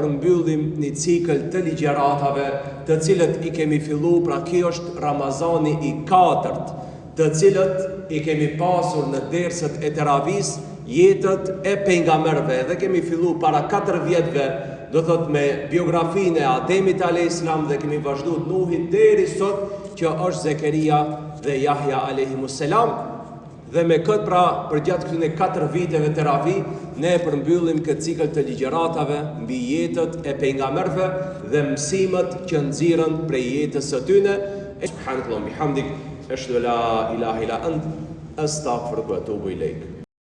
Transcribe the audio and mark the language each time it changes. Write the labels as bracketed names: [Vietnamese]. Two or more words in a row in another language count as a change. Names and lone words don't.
[Albanian] përmbyllim një cikël të ligjëratave, të cilët i kemi filluar, pra kjo është Ramazani i 4, të cilët i kemi pasur në dersët e teravis, jetët e pejgamberëve, dhe kemi filluar para 4 vjetëve, do thot me biografinë e Ademit [Arabic] عليه السلام, [Albanian] dhe kemi vazhduar Nuhit deri sot që është Zekeria dhe Jahja [Arabic] عليهما السلام. [Albanian] Dhe me këtë pra përgjatë këtyre 4 viteve teravi, ne përmbyllim këtë cikël të ligjëratave mbi jetët e pejgamberëve dhe mësimet që nxirren prej jetës së tyre. [Arabic] سبحان الله بحمدك، أشهد أن لا إله إلا أنت، أستغفرك وأتوب إليك.